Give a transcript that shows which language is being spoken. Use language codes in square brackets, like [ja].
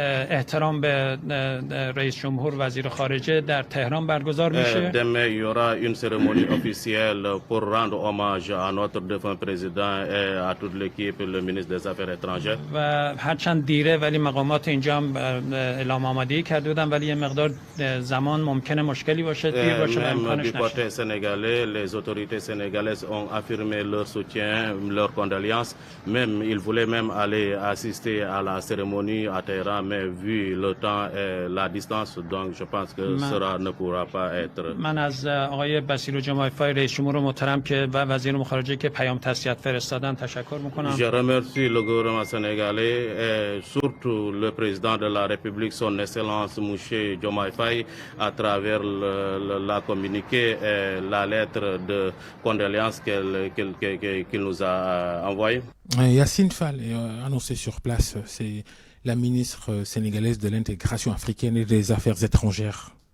[fa] احترام به رئیس جمهور وزیر خارجه در تهران برگزار میشه. [fr] Demain il y aura une cérémonie officielle pour rendre hommage à notre défunt président et à toute l'équipe, le ministre des Affaires étrangères. [fa] و هرچند دیره ولی مقامات اینجا هم اعلام آمادگی کرده بودن ولی یه مقدار زمان ممکنه مشکلی باشه دیر باشه امکانش نشه. [fr] Du côté sénégalais, les autorités sénégalaises ont affirmé leur soutien, leur condoléances. Même ils voulaient même aller assister à la cérémonie à Téhéran, mais vu le temps et la distance, donc je pense que cela ne pourra pas être. [fa] من از آقای بسیرو جماعی فای رئیس جمهور محترم که و وزیر خارجه که پیام تسلیت فرستادن تشکر میکنم. [fr] Je remercie le gouvernement sénégalais et surtout le président de la République, son excellence monsieur Diomaye Faye, à travers la communiqué et la lettre de condoléances qu'il nous a envoyée. Yassine Fall est annoncé sur place, c'est la ministre sénégalaise de l'intégration africaine et des affaires étrangères.